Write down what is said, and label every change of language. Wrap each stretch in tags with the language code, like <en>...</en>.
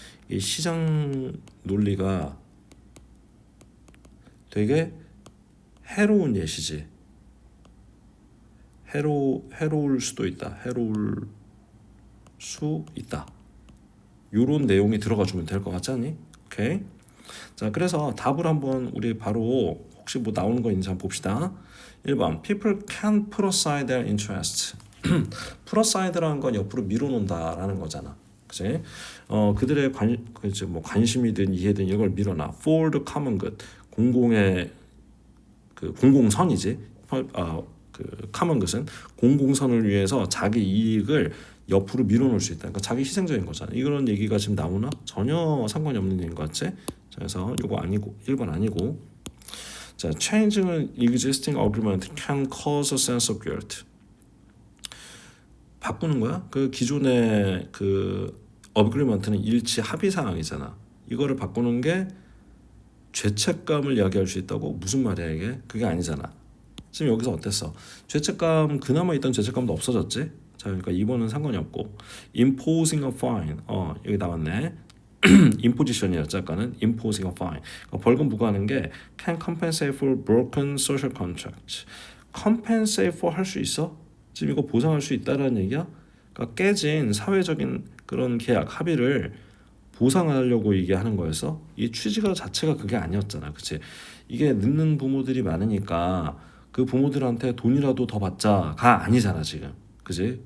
<ko>이 시장 논리가 되게 해로운 예시지. 해로울 수도 있다. 해로울 수 있다. 요런 내용이 들어가 주면 될 것 같지 않니? 오케이. 자, 그래서 답을 한번 우리 바로 혹시 뭐 나오는 거 있는지 한번 봅시다.</ko> <en>1번 People can put aside their interest.</en> <ko>put aside라는 건 옆으로 밀어놓는다라는 거잖아. 그치? 그들의 뭐 관심이든 이해든 이걸 밀어놔.</ko> <en>For the common good.</en> <ko>공공의 그 공공선이지. 그 common good은 공공선을 위해서 자기 이익을 옆으로 밀어놓을 수 있다. 그러니까 자기 희생적인 거잖아. 이런 얘기가 지금 나오나? 전혀 상관이 없는 얘기인 것 같지? 자, 그래서 이거 아니고 1번 아니고.</ko> <en>자, changing an existing agreement can cause a sense of guilt.</en> <ko>바꾸는 거야? 그 기존의 그 agreement는 일치 합의 사항이잖아. 이거를 바꾸는 게 죄책감을 이야기할 수 있다고? 무슨 말이야 이게? 그게 아니잖아. 지금 여기서 어땠어? 죄책감, 그나마 있던 죄책감도 없어졌지? 자, 그러니까 2번은 상관이 없고.</ko> <en>imposing a fine.</en> <ko>여기 나왔네. imposition이었죠. 아까는</ko> <en>imposing a fine.</en> <ko>그러니까 벌금 부과하는 게</ko> <en>can compensate for broken social contracts. compensate for</en> <ko>할 수 있어? 지금 이거 보상할 수 있다라는 얘기야? 그러니까 깨진 사회적인 그런 계약 합의를 보상하려고 이게 하는 거였어? 이 취지가 자체가 그게 아니었잖아. 그치? 이게 늦는 부모들이 많으니까 그 부모들한테 돈이라도 더 받자가 아니잖아 지금. 그지?</ko>